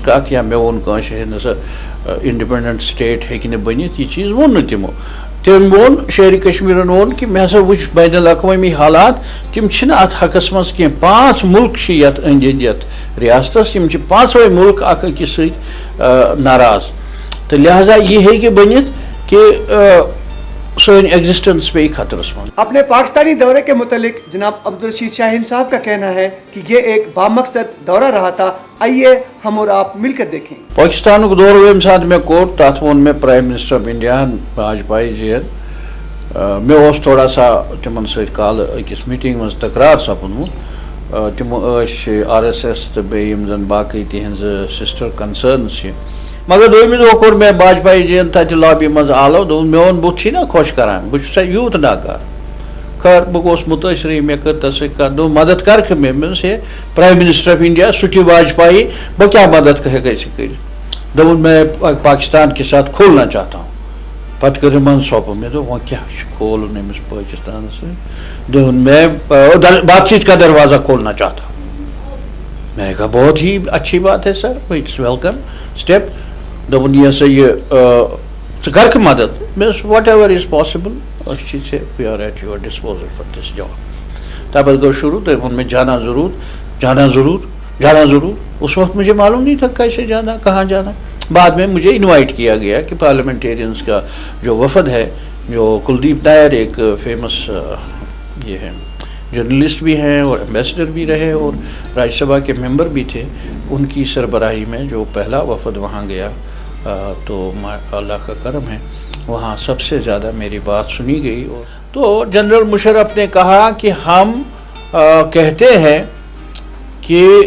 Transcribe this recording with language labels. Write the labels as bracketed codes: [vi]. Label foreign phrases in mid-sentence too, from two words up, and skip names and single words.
[ks] کتھ یا مےٚ ووٚن کٲنٛسہِ ہے نہ سا انڈِپینڈنٹ سٹیٹ ہیٚکہِ نہٕ بٔنِتھ یہِ چیٖز ووٚن نہٕ تِمو تٔمۍ ووٚن شیرِ کشمیٖرن ووٚن کہ مےٚ ہسا وٕچھ بین الاقوٲمی حالات تِم چھِنہٕ اتھ حقس منٛز کینٛہہ 5 مُلک چھِ یتھ أنٛدۍ أنٛدۍ یتھ رِیاستس یِم چھِ 5وے مُلک اکھ أکِس سۭتۍ ناراض تہٕ لہذا یہِ ہیٚکہِ بٔنِتھ کہ سٲنۍ ایگزسٹنس پیٚیہِ خطرس منٛز [ur] اپنے پاکستانی دورے کے متعلق جناب عبدالرشید شاہین صاحب کا کہنا ہے کہ یہ ایک بامقصد دورہ رہا تھا آئیے ہم اور آپ مل کر دیکھیں [ks] پاکستانُک دورٕ ییٚمہِ ساتہٕ مےٚ کوٚر تتھ ووٚن مےٚ [en] Prime Minister of India [ks] واجپایی جِین مےٚ اوس [ur] تھوڑا سا [ks] تِمن سۭتۍ کالہٕ أکِس میٖٹِنٛگ منٛز تکرار سپُدمُت تِم ٲسۍ RSS تہٕ بیٚیہِ یِم زن باقٕے تِہنٛزٕ [en] sister concerns [ks] چھِ مگر دوٚیمہِ دۄہ کوٚر مےٚ واجپایی جِین تتہِ لابی منٛز آلو دوٚپُن میون بُتھ چھُے نا خۄش کران بہٕ چھُسا یوٗت ناکار خٲر بہٕ گوٚوُس مُتٲثرٕے مےٚ کٔر تتھ سۭتۍ کتھ دوٚپ مدد کرکھٕ مےٚ دوٚپمَس ہے [en] Prime Minister of India [ks] سُہ تہِ واجپایی بہٕ کیٛاہ مدد ہیٚکے ژےٚ کٔرِتھ دوٚپُن [ur] میں پاکستان کے ساتھ کھولنا چاہتا ہوں [ks] پتہٕ کٔرٕن منصوبہٕ مےٚ دوٚپ وۄنۍ کیٛاہ چھُ کھولُن أمِس پٲکِستانس سۭتۍ دوٚپُن [ur] میں بات چیت کا دروازہ کھولنا چاہتا ہوں میں نے کہا بہت ہی اچھی بات ہے سر [en] it's welcome step [ks] دوٚپُن یہِ ہسا یہِ ژٕ کرکھٕ مدد مےٚ دوٚپُس [en] whatever is possible [ks] أسۍ چھِ ژےٚ [en] we are at your disposal for this job [ks] تمہِ پتہٕ گوٚو شروٗع تٔمۍ ووٚن مےٚ [ur] جانا ضروٗر جانا ضروٗر جانا ضروٗر اس وقت مجھے معلوم نہیں تھا کیسے جانا کہاں جانا بعد میں مجھے انوائٹ کیا گیا کہ پارلیمنٹیرینس کا جو وفد ہے جو کلدیپ نائر ایک فیمس یہ ہے جرنلسٹ بھی ہیں اور ایمبیسڈر بھی رہے اور راجیہ سبھا کے ممبر بھی تھے ان کی سربراہی میں جو پہلا وفد وہاں گیا تو اللہ کا کرم ہے وہاں سب سے زیادہ میری بات سنی گئی تو جنرل مشرف نے کہا کہ ہم کہتے ہیں کہ